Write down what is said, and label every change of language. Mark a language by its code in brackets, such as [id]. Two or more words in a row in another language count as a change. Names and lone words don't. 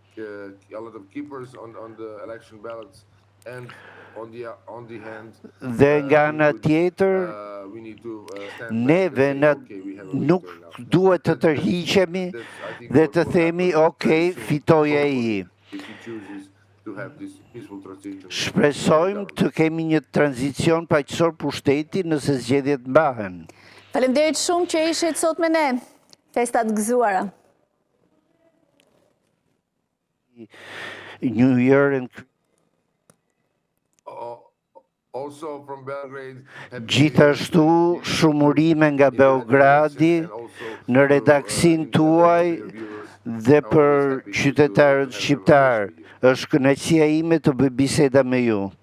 [sq] Dhe nga ana tjetër, neve nuk duhet të tërhiqemi dhe të themi, ok, fitoi ai. Shpresojmë të kemi një tranzicion paqësor pushteti nëse zgjedhjet mbahen. Faleminderit shumë që ishit sot me ne. Festat gëzuara. [en] New Year and [sq] gjithashtu shumurime nga Beogradi në redaksin tuaj dhe për qytetarët shqiptar. Është kënaqësia ime të bëj biseda me ju.